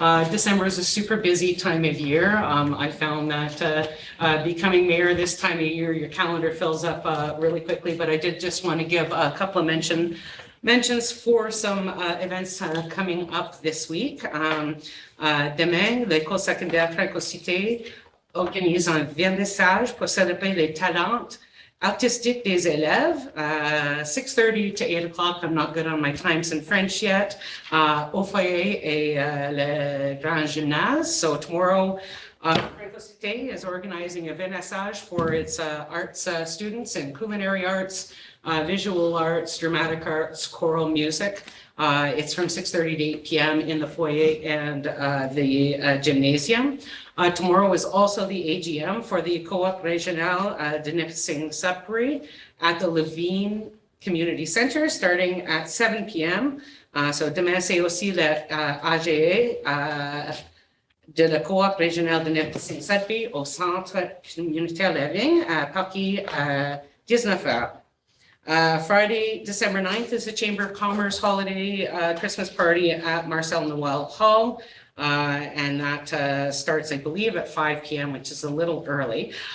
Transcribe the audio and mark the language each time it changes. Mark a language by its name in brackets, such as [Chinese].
[English] December is a super busy time of year. I found that becoming mayor this time of year, your calendar fills up really quickly, but I did just want to give a couple of mentions for some events coming up this week. [French] Demain, l'école secondaire Franco-Cité organise un vernissage pour célébrer les talents artistique des élèves, [English] 6:30 to 8 o'clock. I'm not good on my times in French yet. [French] Au foyer et le grand gymnase. [English] So tomorrow, Franco-Cité is organizing a vernissage for its arts students in culinary arts, visual arts, dramatic arts, choral music. It's from 6:30 to 8 p.m. in the foyer and the gymnasium. Tomorrow is also the AGM for the Co-op Régional de Nipissing-Sudbury at the Levine Community Center starting at 7 p.m. [French] So demain, c'est aussi le AGE de la Co-op Régional de Nipissing-Sudbury au Centre Communautaire Levine à partir 19h. [English] Friday, December 9th is the Chamber of Commerce holiday Christmas party at Marcel Noel Hall. And that starts, I believe, at 5 p.m., which is a little early.